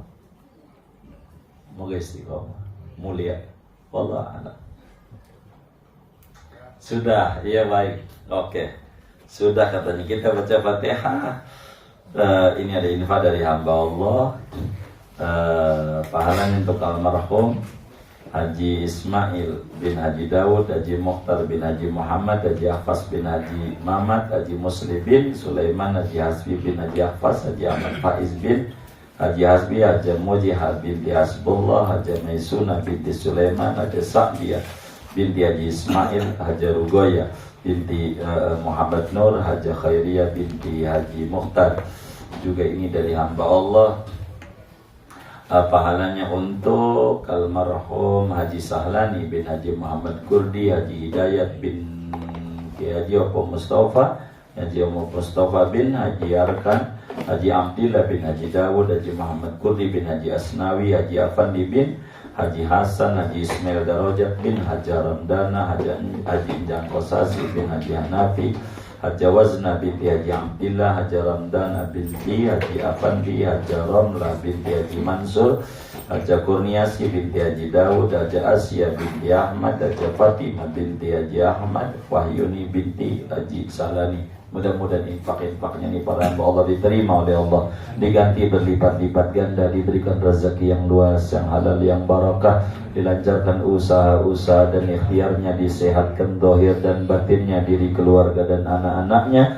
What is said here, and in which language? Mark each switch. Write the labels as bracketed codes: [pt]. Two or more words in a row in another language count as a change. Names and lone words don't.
[id] Mau istiqomah. Mulia. [ar] والله أعلم. [id] Sudah, iya baik. Oke. Sudah katanya kita baca Fatihah. Ini ada info dari hamba Allah. Pahalanya untuk almarhum Haji Ismail bin Haji Dawud, Haji Mukhtar bin Haji Muhammad, Haji Hafaz bin Haji Mamat, Haji Muslim bin Sulaiman, Haji Hasbi bin Haji Hafaz, Haji Ahmad Faiz bin Haji Hasbi, Haji Mujihah binti Hasbullah, Haji Maisuna binti Sulaiman, Haji Sa'diyah binti Haji Ismail, Haji Rugoya binti Muhammad Nur, Haji Khairiyah binti Haji Mukhtar. Juga ini dari hamba Allah. Pahalanya untuk almarhum Haji Sahlani bin Haji Muhammad Kurdi, Haji Hidayat bin Haji Opo Mustafa, Haji Opo Mustafa bin Haji Arkan, Haji Abdillah bin Haji Dawud, Haji Muhammad Kurdi bin Haji Asnawi, Haji Afandi bin Haji Hasan, Haji Ismail Darajat bin Haji Ramdana, Haji Injang Kosasi bin Haji Hanafi, Haji Wazna binti Haji Abdillah, Haji Ramdana binti Haji Afandi, Haji Ramlah binti Haji Mansur, Haji Kurniasi binti Haji Dawud, Haji Asya binti Ahmad, Haji Fatimah binti Haji Ahmad, Wahyuni binti Haji Salani. Mudah-mudahan infak-infaknya ini para hamba Allah diterima oleh Allah, diganti berlipat-lipat ganda, diberikan rezeki yang luas, yang halal, yang barakah, dilancarkan usaha-usaha dan ikhtiarnya, disehatkan zahir dan batinnya, diri keluarga dan anak-anaknya.